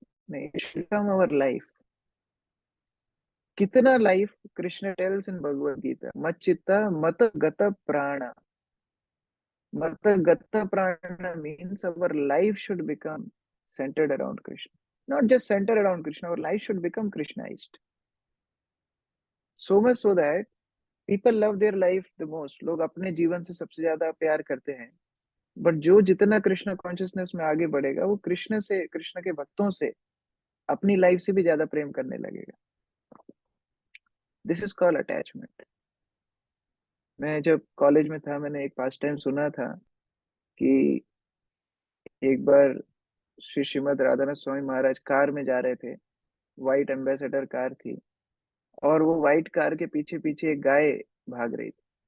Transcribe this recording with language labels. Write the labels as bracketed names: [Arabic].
[Hindi] नहीं, [English] It should become our life. कितना life Krishna tells in Bhagavad Gita, [Sanskrit] मच्चित्ता मत गत प्राण। मत गत प्राण [English] Means our life should become centered around Krishna. Not just centered around Krishna, our life should become Krishnaized. So much so that people love their life the most. [Hindi] लोग अपने जीवन से सबसे ज्यादा प्यार करते हैं। बट जो जितना कृष्ण कॉन्शियसनेस में आगे बढ़ेगा, वो कृष्ण से, कृष्ण के भक्तों से, अपनी लाइफ से भी ज्यादा प्रेम करने लगेगा। [English] This is called attachment. [Hindi] मैं जब कॉलेज में था, मैंने एक पास टाइम सुना था कि एक बार श्री श्रीमद राधानाथ स्वामी महाराज कार में जा रहे थे, व्हाइट एम्बेसडर कार थी, और वो व्हाइट कार के पीछे पीछे एक गाय भाग रही थी।